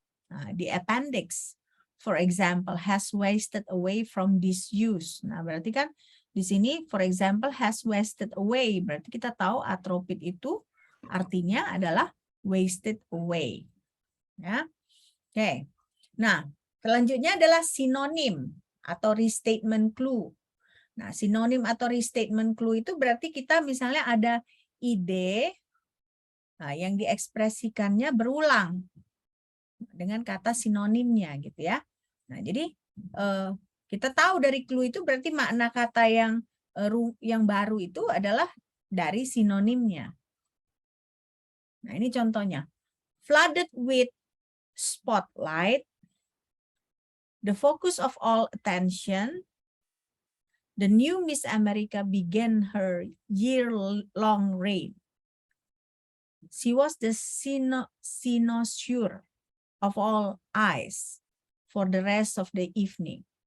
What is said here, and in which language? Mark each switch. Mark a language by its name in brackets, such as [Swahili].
[English] The appendix, for example, has wasted away from disuse. [Indonesian] Nah, berarti kan di sini, [English] for example, has wasted away. [Indonesian] Berarti kita tahu atrophied itu artinya adalah [English] wasted away. [Indonesian] Ya, oke. Nah, selanjutnya adalah sinonim atau restatement clue. Nah, sinonim atau restatement clue itu berarti kita misalnya ada ide yang diekspresikannya berulang dengan kata sinonimnya gitu ya. Nah, jadi kita tahu dari clue itu berarti makna kata yang baru itu adalah dari sinonimnya. Nah, ini contohnya. [English] Flooded with spotlight, the focus of all attention, the new Miss America began her year-long reign. She was the cynosure of all eyes for the rest of the evening.